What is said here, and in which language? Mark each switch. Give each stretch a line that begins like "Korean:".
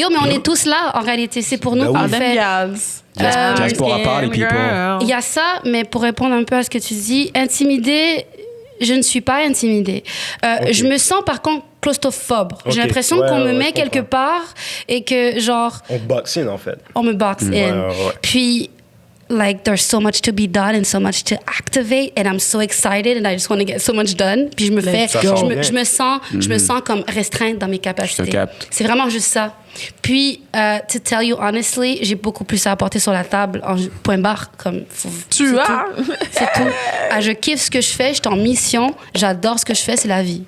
French: Yo, mais on est tous là, en réalité. C'est pour nous qu'on fait.
English: Diaspora party people.
French: Il y a ça, mais pour répondre un peu à ce que tu dis, intimidée, je ne suis pas intimidée. Je me sens, par contre, claustrophobe. J'ai l'impression qu'on me met quelque part et que, genre... On
English: box in,
French: en fait. On me
English: box in.
French: Puis...
English: Like, there's so much to be done and so much to activate, and I'm so excited, and I just want to get so much done.
French: Puis je me sens comme restreinte dans mes capacités. Je te capte. C'est vraiment juste ça. Puis,
English: to tell you honestly,
French: j'ai beaucoup plus à apporter sur la table, en point barre. Comme, c'est tout. Je kiffe ce que je fais, je suis en mission, j'adore ce que je fais, c'est la vie.